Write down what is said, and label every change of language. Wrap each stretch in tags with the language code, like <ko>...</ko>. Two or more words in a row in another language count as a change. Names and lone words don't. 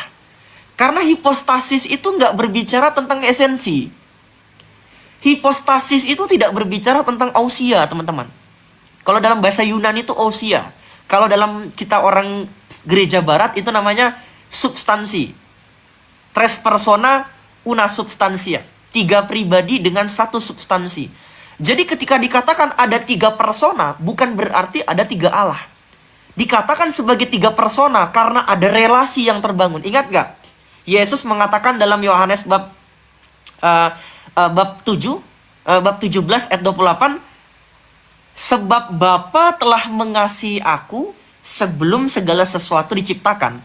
<id>Karena hipostasis itu nggak berbicara tentang esensi. Hipostasis itu tidak berbicara tentang ousia, teman-teman. Kalau dalam bahasa Yunani itu ousia. Kalau dalam kita orang gereja barat itu namanya substansi.</id> <la>Tres persona una substantia.</la> <id>3 pribadi dengan 1 substansi. Jadi ketika dikatakan ada 3 persona, bukan berarti ada 3 Allah. Dikatakan sebagai 3 persona karena ada relasi yang terbangun. Ingat gak? Yesus mengatakan dalam Yohanes bab 17 ayat 28, sebab Bapa telah mengasihi aku sebelum segala sesuatu diciptakan.</id>